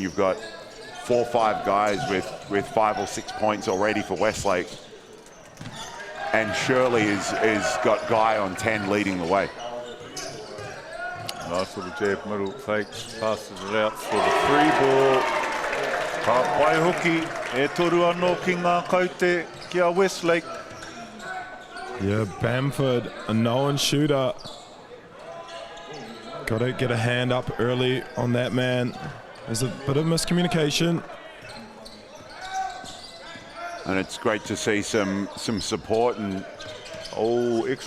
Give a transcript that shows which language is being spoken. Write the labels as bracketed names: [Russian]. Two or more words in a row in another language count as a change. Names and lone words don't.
[English] You've got 4 or 5 guys with 5 or 6 points already for Westlake. And Shirley is got Guy on 10 leading the way. Nice little jab, middle fakes, passes it out for the free ball. [Māori] Ka pai hoki, e toru anō ki ngā kaute ki a Westlake. [English] Yeah, Bamford, a known shooter. Got to get a hand up early on that man. There's a bit of miscommunication. And it's great to see some support and extra